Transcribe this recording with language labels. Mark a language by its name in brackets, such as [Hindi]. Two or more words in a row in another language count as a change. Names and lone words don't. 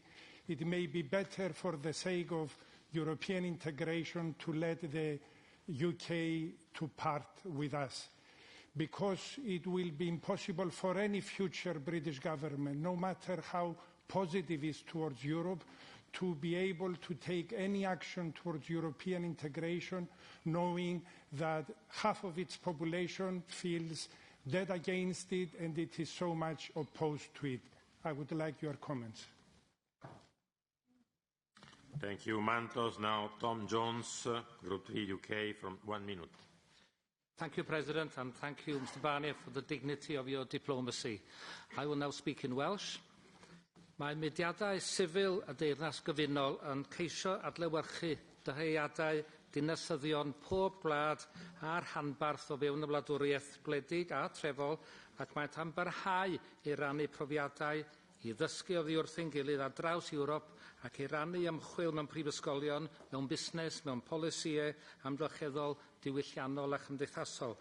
[English] it may be better for the sake of European integration to let the UK to part with us, because it will be impossible for any future British government, no matter how positive it is towards Europe, to be able to take any action towards European integration, knowing that half of its population feels dead against it and it is so much opposed to it. I would like your comments. Thank you, Mantos. Now, Tom Jones, Group 3 UK, from 1 minute. Thank you, President, and thank you, Mr Barnier, for the dignity of your diplomacy. I will now speak in Welsh. [Welsh] Mae mudiadau sifil a deyrnas gyfunol yn ceisio adlewyrchu dyheadau dinasyddion pob gwlad a'r hanbarth o fewn y wladwriaeth gwledig a trefol, ac maent am barhau i rannu profiadau, i ddysgu oddi wrthyn gilydd ar draws Ewrop ac i rannu ymchwil mewn prifysgolion, mewn busnes, mewn polisïau amgylcheddol, diwylliannol a chymdeithasol.